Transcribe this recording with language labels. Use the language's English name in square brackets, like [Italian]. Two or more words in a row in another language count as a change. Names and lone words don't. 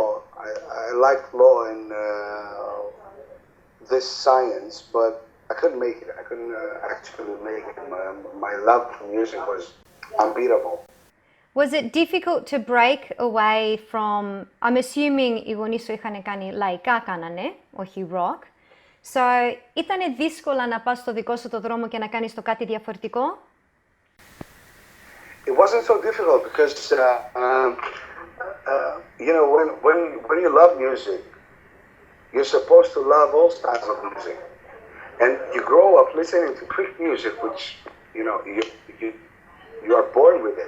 [English] I liked law and this science, but I couldn't make it. I couldn't actually make it. My love for music was unbeatable. Was it difficult to break away from, I'm assuming [Greek] οι γονείς σου είχαν κάνει λαϊκά κάνανε, όχι rock. [English] So, [Greek] ήτανε δύσκολα να πας στο δικό σου το δρόμο και να κάνεις το κάτι διαφορετικό? [English] It wasn't so difficult because, when you love music, you're supposed to love all styles of music. And you grow up listening to Greek music, which, you are born with it.